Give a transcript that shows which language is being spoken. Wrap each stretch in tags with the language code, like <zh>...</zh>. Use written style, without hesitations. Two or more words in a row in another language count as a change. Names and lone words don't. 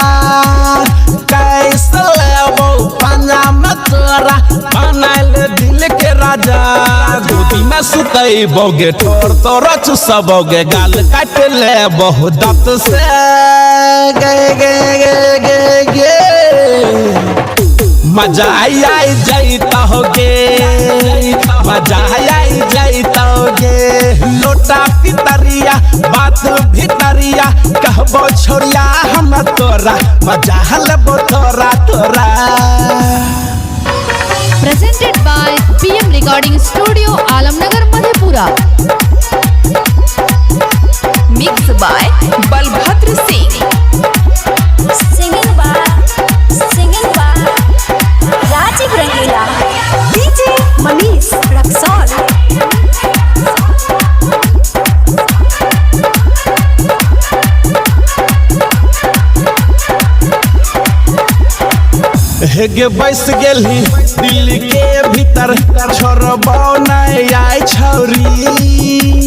<anp>कैसे लेबो पंजा में तोरा बनाइल दिल के राजा। गोदी में सुतैबोगे ठोर तोरा चुसबोगे गाल काट ले बहु दांत से। गे गे गे गे गे मजा आई जाता होगे, मजा आई जाता होगे। लोटा पितरिया बात भीतरिया कहबो छोरिया हम तोरा मजा हलबो थोड़ा थोड़ा।</anp> <en>Presented by PM Recording Studio, Alamnagar, Madhepura. Mixed by Balbhadra Singh. Singing by Rajiv Rangila. DJ Manish Raksol.</en> <anp>हेगे बैस गेली दिल्ली के भीतर छोड़बो नहीं आई छौरी।</anp>